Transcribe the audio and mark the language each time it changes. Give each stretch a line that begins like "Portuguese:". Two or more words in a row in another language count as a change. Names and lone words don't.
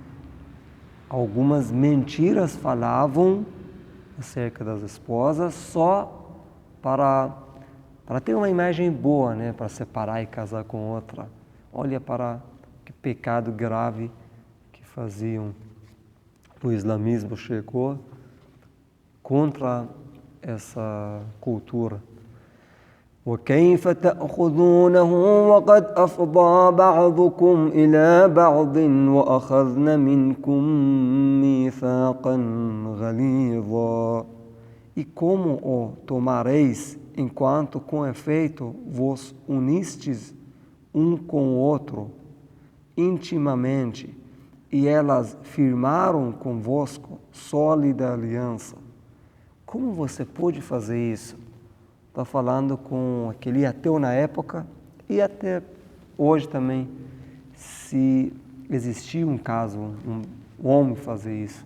Portuguese: Algumas mentiras falavam acerca das esposas só para ter uma imagem boa, né, para separar e casar com outra. Olha para que pecado grave que faziam. O islamismo chegou contra essa cultura.
Arabic: وَكَيْفَ تَأْخُذُونَهُ وَقَدْ أَفْضَىٰ بَعْضُكُمْ إِلَىٰ بَعْضٍ وَأَخَذْنَ مِنْكُمْ مِيثَاقًا غَلِيظًا.
Portuguese: E como o tomareis, enquanto com efeito vos unistes um com o outro, intimamente, e elas firmaram convosco sólida aliança. Como você pode fazer isso? Está falando com aquele ateu na época e até hoje também, se existir um caso, um homem fazer isso.